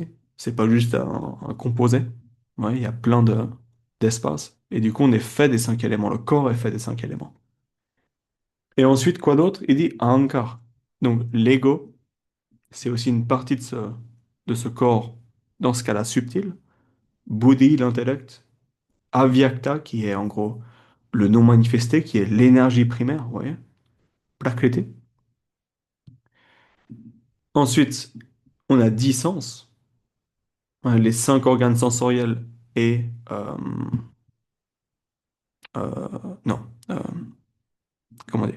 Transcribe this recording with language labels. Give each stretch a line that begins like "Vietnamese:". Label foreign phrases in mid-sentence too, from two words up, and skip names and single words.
French: C'est pas juste un composé. Ouais, il y a plein d'espace. Et du coup, on est fait des cinq éléments. Le corps est fait des cinq éléments. Et ensuite, quoi d'autre? Il dit Ahankar. Donc, l'ego, c'est aussi une partie de ce corps, dans ce cas-là subtil. Buddhi, l'intellect. Avyakta, qui est en gros le non manifesté, qui est l'énergie primaire, vous voyez? Prakriti. Ensuite, on a 10 sens, hein, les cinq organes sensoriels et... non, comment dire?